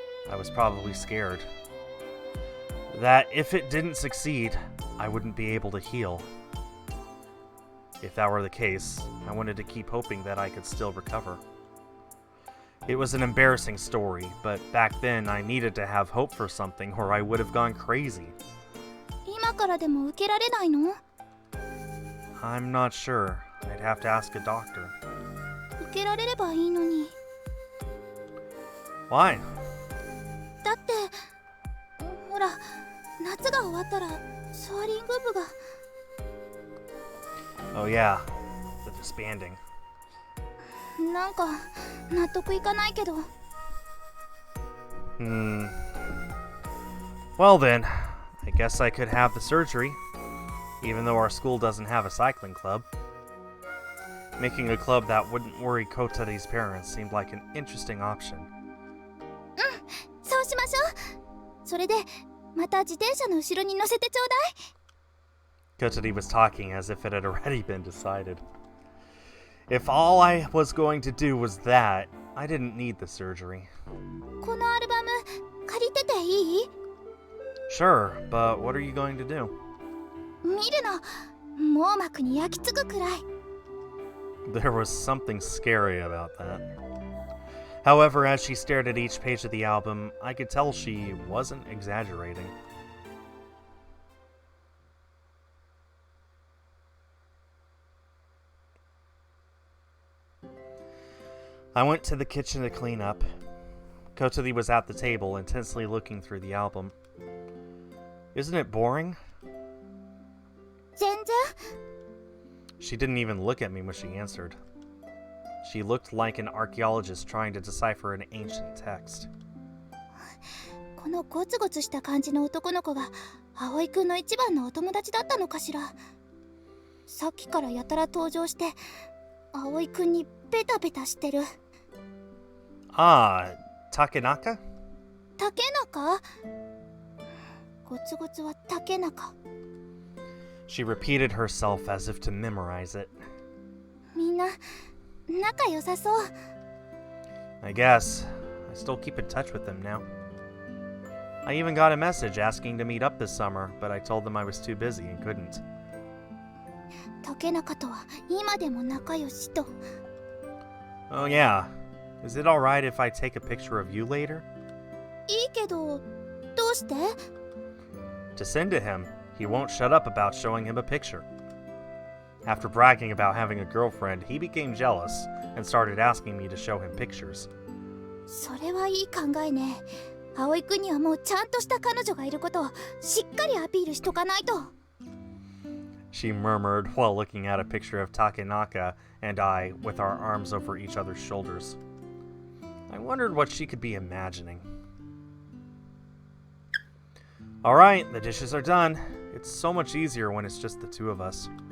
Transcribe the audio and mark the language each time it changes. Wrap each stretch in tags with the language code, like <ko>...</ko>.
<en>I was probably scared. That if it didn't succeed, I wouldn't be able to heal. If that were the case, I wanted to keep hoping that I could still recover. It was an embarrassing story, but back then I needed to have hope for something or I would have gone crazy.</en> <ja>今からでも受けられないの？</ja> <en>I'm not sure. I'd have to ask a doctor.</en> <ja>受けられればいいのに。</ja> <en>Why?</en> <ja>だってほら、夏が終わったらソアリング部が。</ja> <en>Oh yeah, the disbanding.</en> <ja>なんか納得いかないけど。</ja> <en>Well then, I guess I could have the surgery, even though our school doesn't have a cycling club. Making a club that wouldn't worry Kotori's parents seemed like an interesting option.</en> <ja>そうしましょう。それでまた自転車の後ろに乗せてちょうだい。</ja> <en>Kotori was talking as if it had already been decided. If all I was going to do was that, I didn't need the surgery.</en> <ja>このアルバム借りてていい？</ja> <en>Sure, but what are you going to do?</en> <ja>見るの。網膜に焼き付くくらい。</ja> <en>There was something scary about that. However, as she stared at each page of the album, I could tell she wasn't exaggerating. I went to the kitchen to clean up. Kotori was at the table, intensely looking through the album. Isn't it boring?</en> <ja>全然</ja> <en>She didn't even look at me when she answered. She looked like an archaeologist trying to decipher an ancient text.</en> <ja>このゴツゴツした感じの男の子が葵くんの一番のお友達だったのかしら。さっきからやたら登場して葵くんにベタベタしてる。</ja> <en>Ah, Takenaka?</en> <ja>竹中？ゴツゴツは竹中。</ja> <en>She repeated herself as if to memorize it.</en> <ja>みんな仲良さそう。</ja> <en>I guess. I still keep in touch with them now. I even got a message asking to meet up this summer, but I told them I was too busy and couldn't.</en> <ja>竹中とは今でも仲良しと。</ja> <en>Oh yeah. Is it alright if I take a picture of you later?</en> <ja>いいけど、どうして？</ja> <en>To send to him. He won't shut up about showing him a picture. After bragging about having a girlfriend, he became jealous and started asking me to show him pictures.</en> <ja>それはいい考えね。葵くんにはもうちゃんとした彼女がいることをしっかりアピールしとかないと。</ja> <en>She murmured while looking at a picture of Takenaka and I with our arms over each other's shoulders. I wondered what she could be imagining. Alright, the dishes are done. It's so much easier when it's just the two of us.</en>